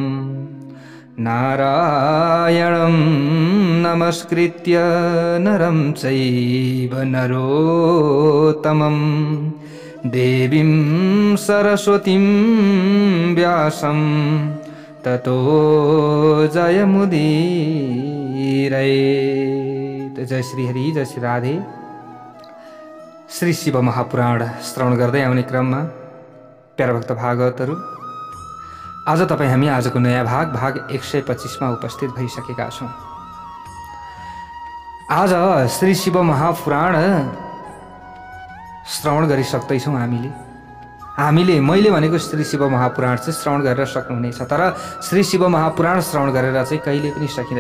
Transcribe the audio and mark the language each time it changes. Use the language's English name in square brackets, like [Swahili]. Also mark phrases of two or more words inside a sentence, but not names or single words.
[Sanskrit] नारायणं नमस्कृत्य नरं चैव नरोत्तमं देवीं सरस्वतीं व्यासं ततो जयमुदीरयेत्। [Nepali] जय श्री हरि, जय श्री राधे। श्री शिव महापुराण श्रवण गर्दै आउने क्रममा प्यारा भक्त भागवतहरू, आज तपाईँ हामी आजको नयाँ भाग 125 मा उपस्थित भइसकेका छौँ। आज श्री शिव महापुराण श्रवण गरिसक्दैछौँ हामीले मैले भनेको श्री शिव महापुराण चाहिँ श्रवण गरेर सक्नुहुनेछ, तर श्री शिव महापुराण श्रवण गरेर चाहिँ कहिले पनि सकिँदैन।